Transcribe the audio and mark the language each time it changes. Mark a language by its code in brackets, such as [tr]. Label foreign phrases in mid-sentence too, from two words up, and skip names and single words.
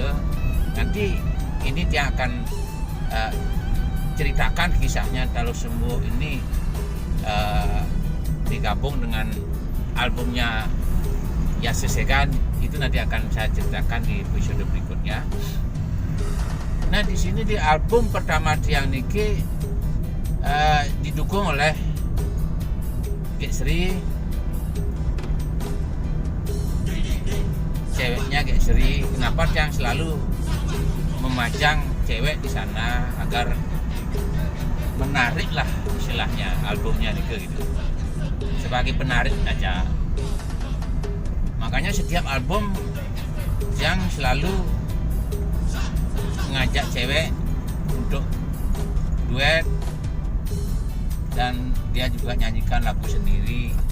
[id] Nanti ini dia akan ceritakan kisahnya Talu Sembuk ini digabung dengan albumnya Ya Sesegan. Itu nanti akan saya ceritakan di episode berikutnya. Nah, di sini di album pertama Tiang Niki didukung oleh Gek Sri, ceweknya Gek Sri. Kenapa Tiang selalu memajang cewek di sana agar menarik lah istilahnya albumnya Niki gitu, sebagai penarik aja. Makanya setiap album yang selalu mengajak cewek untuk duet dan dia juga nyanyikan lagu sendiri.